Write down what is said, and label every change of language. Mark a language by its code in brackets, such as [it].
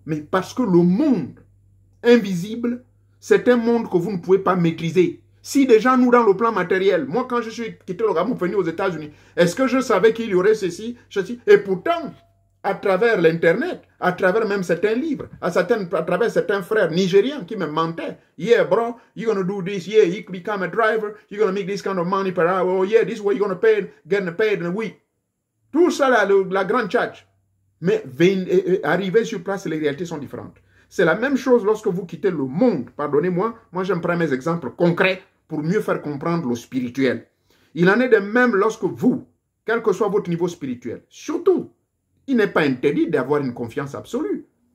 [fr] Mais parce que le monde invisible, c'est un monde que vous ne pouvez pas maîtriser. Si déjà nous, dans le plan matériel, moi quand je suis quitté le Gabon, venu aux États-Unis, est-ce que je savais qu'il y aurait ceci? Et pourtant, à travers l'Internet, à travers même certains livres, à travers certains frères nigérians qui me mentaient. [en] Yeah, bro, you're going to do this. Yeah, you become a driver. You're going to make this kind of money per hour. Oh, yeah, this way you're going to get paid in a week. [fr] Tout ça, la grande tchatch. Mais arriver sur place, les réalités sont différentes. C'est la même chose lorsque vous quittez le monde. Pardonnez-moi, moi j'aime prendre mes exemples concrets pour mieux faire comprendre le spirituel. Il en est de même lorsque vous, quel que soit votre niveau spirituel, surtout, il n'est pas interdit d'avoir une confiance absolue.